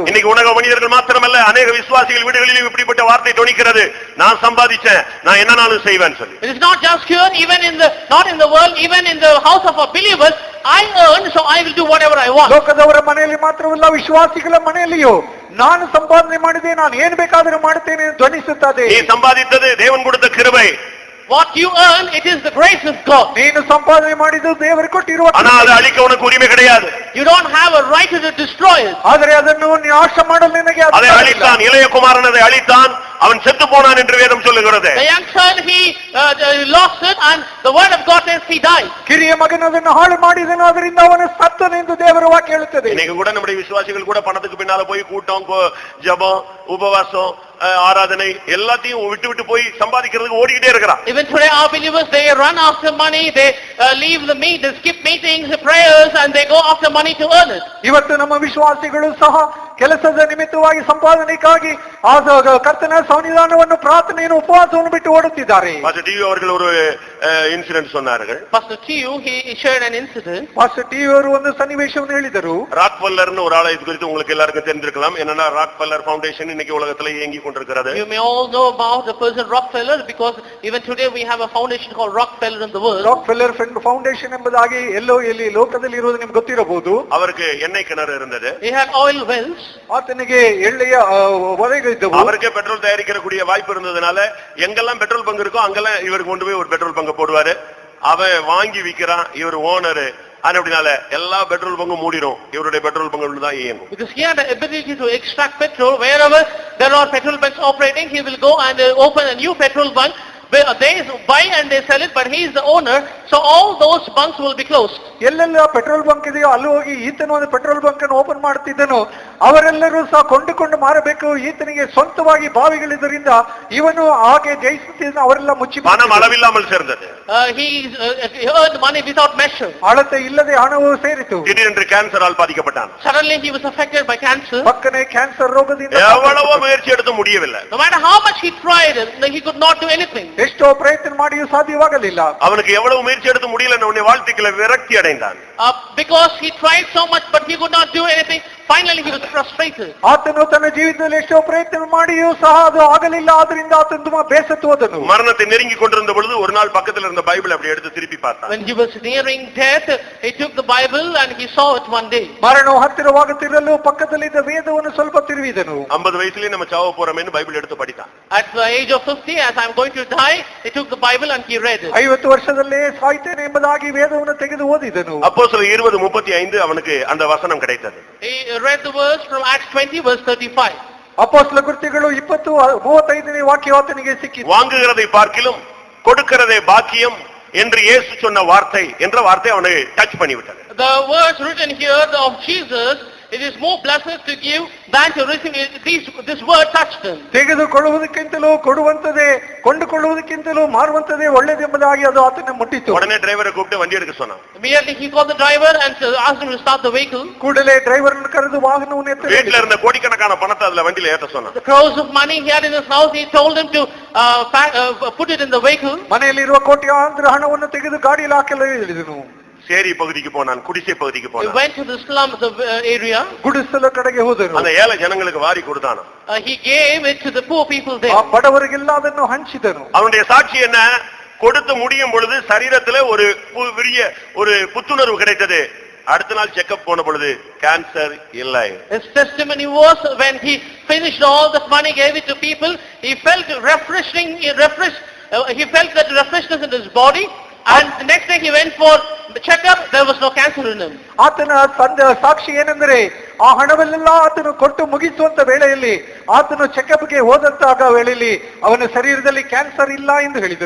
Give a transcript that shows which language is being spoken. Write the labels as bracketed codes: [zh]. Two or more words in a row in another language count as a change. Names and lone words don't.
[ta] இன்னைக்கு உலக மனிதர்கள் மாத்திரமல்ல, அநேக விசுவாசிகள் வீடுகளிலும் இப்படிப்பட்ட வார்த்தை தொனிக்கிறது, நான் சம்பாதிச்சேன், நான் என்னனாலும் செய்வேன் சொல்லி. [en] It is not just here, even in the not in the world, even in the house of a believer, I earn so I will do whatever I want. [kn] ಲೋಕದವರ ಮನೆಯಲ್ಲಿ ಮಾತ್ರವಲ್ಲ, ವಿಶ್ವಾಸಿಗಳ ಮನೆಯಲ್ಲಿಯೂ ನಾನು ಸಂಪಾದನೆ ಮಾಡಿದೆ, ನಾನು ಏನು ಬೇಕಾದರೂ ಮಾಡುತ್ತೇನೆ ಎಂದು ಧ್ವನಿಸುತ್ತದೆ. [ta] நீ சம்பாதித்தது தேவன் கொடுத்த கிருபை. [en] What you earn, it is the grace of God. [kn] ನೀನು ಸಂಪಾದನೆ ಮಾಡಿದ್ದು ದೇವರು ಕೊಟ್ಟಿರುವ, [ta] ஆனா அதை அழிக்க உனக்கு உரிமை கிடையாது. [en] You don't have a right to destroy it. [kn] ಆದರೆ ಅದನ್ನು ನಾಶ ಮಾಡಲು ನಿನಗೆ [ta] அதை அழித்தான், இளைய குமாரன் அதை அழித்தான், அவன் செத்து போனான் என்று வேதம் சொல்லுகிறது. [en] The young son, he lost it, and the word of God says he died. [kn] ಕಿರಿಯ ಮಗನದನ್ನು ಹಾಳು ಮಾಡಿದನು, ಅದರಿಂದ ಅವನು ಸತ್ತನೆಂದು ದೇವರ ವಾಕ್ಯ ಹೇಳುತ್ತದೆ. [ta] இன்னைக்கு கூட நம்முடைய விசுவாசிகள் கூட பணத்துக்கு பின்னால போய் கூட்டம், ஜெபம், உபவாசம், ஆராதனை எல்லாத்தையும் விட்டு விட்டு போய் சம்பாதிக்கிறதுக்கு ஓடிக்கிட்டே இருக்கிறான். [en] Even today our believers, they run after money, they leave the meet, they skip meetings, prayers, and they go after money to earn it. [kn] ಇವತ್ತು ನಮ್ಮ ವಿಶ್ವಾಸಿಗಳು ಸಹ ಕೆಲಸದ ನಿಮಿತ್ತವಾಗಿ ಸಂಪಾದನೆಗಾಗಿ ಆ ಕರ್ತನ ಸನ್ನಿಧಾನವನ್ನು ಪ್ರಾರ್ಥನೆಯನ್ನು ಉಪವಾಸವನ್ನು ಬಿಟ್ಟು ಓಡುತ್ತಿದ್ದಾರೆ. [ta] பாஸ்டர் டிவி அவர்கள் ஒரு இன்சிடென்ட் சொன்னார்கள். [en] Pastor T.U., he shared an incident. [kn] ಪಾಸ್ಟರ್ ಟಿ ಅವರು ಒಂದು ಸನ್ನಿವೇಶವನ್ನು ಹೇಳಿದರು. [ta] ராக்ஃபெல்லர்னு ஒரு ஆளை இது குறித்து உங்களுக்கு எல்லாருக்கும் தெரிஞ்சிருக்கலாம். என்னன்னா ராக்ஃபெல்லர் ஃபவுண்டேஷன் இன்னைக்கு உலகத்துல இயங்கி கொண்டிருக்கிறது. [en] You may all know about the person Rockefeller, because even today we have a foundation called Rockefeller in the world. [kn] ರಾಕ್ಫೆಲ್ಲರ್ ಫೌಂಡೇಶನ್ ಎಂಬುದಾಗಿ ಎಲ್ಲೋ ಎಲ್ಲಿ ಲೋಕದಲ್ಲಿ ಇರುವುದು ನಿಮ್ಗೆ ಗೊತ್ತಿರಬಹುದು. [ta] அவருக்கு எண்ணெய் கிணறு இருந்தது. [en] He had oil wells. [kn] ಆತನಿಗೆ ಎಳ್ಳೆಯ ಒರೆಗಳು ಇದ್ದವು. [ta] அவருக்கு பெட்ரோல் தயாரிக்கக்கூடிய வாய்ப்பு இருந்ததுனால எங்கெல்லாம் [en] petrol bunk [ta] இருக்கோ அங்கெல்லாம் இவர் கொண்டு போய் ஒரு [en] petrol bunk [ta] போடுவாரு. அவன் வாங்கி விக்கிறான், இவர் ஓனரு. அப்படினால எல்லா [en] petrol bunk [ta] மூடிடும், இவருடைய [en] petrol bunk [ta] தான் இயங்கும். [en] Because he had the ability to extract petrol. Wherever there are petrol bunks operating, he will go and open a new petrol bunk. They buy and they sell it, but he is the owner, so all those bunks will be closed. [kn] ಎಲ್ಲೆಲ್ಲ [en] petrol bunk [kn] ಇದೆಯೋ ಅಲ್ಲಿ ಹೋಗಿ ಈತನು ಒಂದು [en] petrol bunk [kn] ಅನ್ನು ಓಪನ್ ಮಾಡುತ್ತಿದ್ದನು. ಅವರೆಲ್ಲರೂ ಸಹ ಕೊಂಡುಕೊಂಡು ಮಾರಬೇಕು. ಈತನಿಗೆ ಸ್ವಂತವಾಗಿ ಬಾವಿಗಳಿದ್ದರಿಂದ ಇವನು ಹಾಗೆ ಜಯಿಸುತ್ತಿದ್ದ ಅವರೆಲ್ಲ ಮುಚ್ಚಿ [ta] பணம் அளவில்லாமல் சேர்ந்தது. [en] He earned money without measure. [kn] ಅಳತೆ ಇಲ್ಲದೆ ಹಣವು ಸೇರಿತು. [ta] திடீரென்று கேன்சரால் பாதிக்கப்பட்டான். [en] Suddenly he was affected by cancer. [kn] ಪಕ್ಕನೆ ಕ್ಯಾನ್ಸರ್ ರೋಗದಿಂದ [ta] எவ்வளவோ முயற்சி எடுத்து முடியவில்லை. [en] No matter how much he tried, he could not do anything. [kn] ಎಷ್ಟೋ ಪ್ರಯತ್ನ ಮಾಡಿಯೂ ಸಾಧ್ಯವಾಗಲಿಲ್ಲ. [ta] அவனுக்கு எவ்வளவு முயற்சி எடுத்து முடியல, உன்னை வாழ்க்கையில விரக்தி அடைந்தான். [en] Because he tried so much but he could not do anything, finally he was frustrated. [kn] ಆತನು ತನ್ನ ಜೀವಿತದಲ್ಲಿ ಎಷ್ಟೋ ಪ್ರಯತ್ನ ಮಾಡಿಯೂ ಸಹ ಅದು ಆಗಲಿಲ್ಲ. ಆದ್ರಿಂದ ಆತನು ತುಂಬಾ ಬೇಸತ್ತು ಹೋದನು. [ta] மரணத்தை நெருங்கி கொண்டிருந்த பொழுது ஒரு நாள் பக்கத்துல இருந்த பைபிள் அப்படி எடுத்து திருப்பி பார்த்தான். [en] When he was nearing death, he took the Bible and he saw it one day. [kn] ಮರಣವು ಹತ್ತಿರವಾಗುತ್ತಿರಲು ಪಕ್ಕದಲ್ಲಿದ್ದ ವೇದವನ್ನು ಸ್ವಲ್ಪ ತಿರುವಿದನು. [ta] 50 வயசுலயே நம்ம சாவ போறோமேன்னு பைபிள் எடுத்து படித்தான். [en] At the age of 50, as I'm going to die, he took the Bible and he read it. [kn] 50 ವರ್ಷದಲ್ಲೇ ಸಾಯ್ತೇನೆ ಎಂಬುದಾಗಿ ವೇದವನ್ನು ತೆಗೆದು ಓದಿದನು. [ta] அப்போஸ்தலர் 20:35 அவனுக்கு அந்த வசனம் கிடைத்தது. [en] He read the verse from Acts 20 verse 35. [kn] ಅಪೊಸ್ತಲ ಕೃತ್ಯಗಳು 20:35ನೇ ವಾಕ್ಯ ಆತನಿಗೆ ಸಿಕ್ಕಿತು. [ta] வாங்குகிறதை பார்க்கிலும் கொடுக்கிறதே பாக்கியம் என்று இயேசு சொன்ன வார்த்தை என்ற வார்த்தை அவனை டச் பண்ணிவிட்டது. [en] The words written here of Jesus, it is more blessed to give than to receive. This word touched him. [kn] ತೆಗೆದುಕೊಳ್ಳುವುದಕ್ಕಿಂತಲೂ ಕೊಡುವಂತದೇ, ಕೊಂಡುಕೊಳ್ಳುವುದಕ್ಕಿಂತಲೂ ಮಾರುವಂತದೇ ಒಳ್ಳೆಯದೆಂಬುದಾಗಿ ಅದು ಆತನ ಮುಟ್ಟಿತು. [ta] உடனே டிரைவரை கூப்பிட்டு வண்டி எடுக்க சொன்னான். [en] Immediately he called the driver and asked him to start the vehicle. [kn] ಕೂಡಲೇ ಡ್ರೈವರ್ನ ಕರೆದು ವಾಹನವನ್ನು ಎತ್ತ [ta] வீட்ல இருந்த கோடிக்கணக்கான பணத்தை அதுல வண்டியில ஏத்த சொன்னான். [en] The crores of money he had in his house, he told him to put it in the vehicle. [kn] ಮನೆಯಲ್ಲಿರುವ ಕೋಟ್ಯಾಂತರ ಹಣವನ್ನು ತೆಗೆದು ಗಾಡಿಯಲ್ಲಿ ಹಾಕಲು ಹೇಳಿದನು. [ta] சேரி பகுதிக்கு போனான், குடிசை பகுதிக்கு [en] He [ta] போனான். [en] went to the slum area. [kn] ಗುಡಿಸಲ ಕಡೆಗೆ ಹೋದನು. [ta] அந்த ஏழை ஜனங்களுக்கு வாரி கொடுத்தான். [en] He gave it to the poor people [kn] ಆ [en] there. [kn] ಬಡವರಿಗೆಲ್ಲ ಅದನ್ನು ಹಂಚಿದನು. [ta] அவனுடைய சாட்சி என்ன? கொடுத்து முடியும் பொழுது சரீரத்துல ஒரு பெரிய ஒரு புத்துணர்வு கிடைத்தது. அடுத்த நாள் செக்கப் போன பொழுது கேன்சர் இல்லை. [en] His testimony was when he finished all the money, gave it to people, he felt refreshing, he felt that refreshness in his body, and the next day he went for the checkup, there was no cancer in him. [kn] ಆತನ ಸಾಕ್ಷಿ ಏನೆಂದರೆ ಆ ಹಣವನ್ನೆಲ್ಲ ಆತನು ಕೊಟ್ಟು ಮುಗಿಸುವಂತ ವೇಳೆಯಲ್ಲಿ ಆತನು ಚೆಕಪ್ಗೆ ಹೋದಂತಹ ವೇಳೆಯಲ್ಲಿ ಅವನ ಶರೀರದಲ್ಲಿ ಕ್ಯಾನ್ಸರ್ ಇಲ್ಲ ಎಂದು ಹೇಳಿದರು.